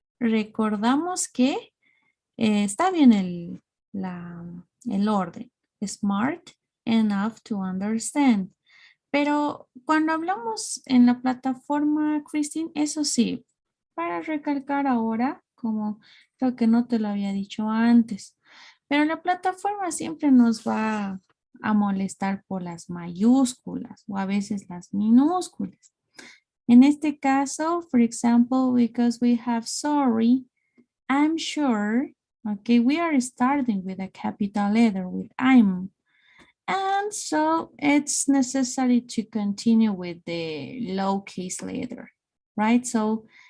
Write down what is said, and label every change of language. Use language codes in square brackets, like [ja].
[es] Recordamos que está bien el orden. [en] Smart enough to understand. [es] Pero cuando hablamos en la plataforma, Christine, eso sí, para recalcar ahora, como creo que no te lo había dicho antes, pero la plataforma siempre nos va a molestar por las mayúsculas o a veces las minúsculas. En este caso, [en] for example, because we have sorry, I'm sure, okay, we are starting with a capital letter, with I'm. And so it's necessary to continue with the lowercase letter, right? So